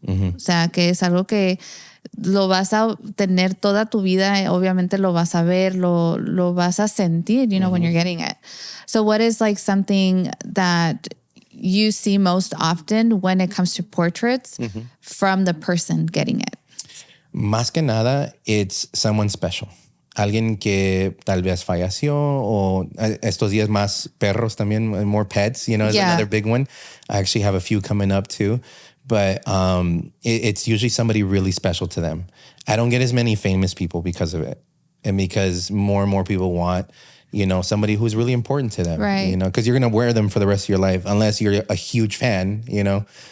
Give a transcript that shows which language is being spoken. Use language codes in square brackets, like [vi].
[es] O sea, que es algo que lo vas a tener toda tu vida. Obviamente lo vas a ver, lo vas a sentir, [en] you know, when you're getting it. So what is like something that you see most often when it comes to portraits from the person getting it? [es] Más que nada, [en] it's someone special. [es] Alguien que tal vez falleció o estos días más perros también, [en] more pets, you know, [es] is another big one. [en] I actually have a few coming up too. But it's usually somebody really special to them. I don't get as many famous people because of it. And because more and more people want, you know, somebody who's really important to them. Right. You know, because you're going to wear them for the rest of your life unless you're a huge fan, you know.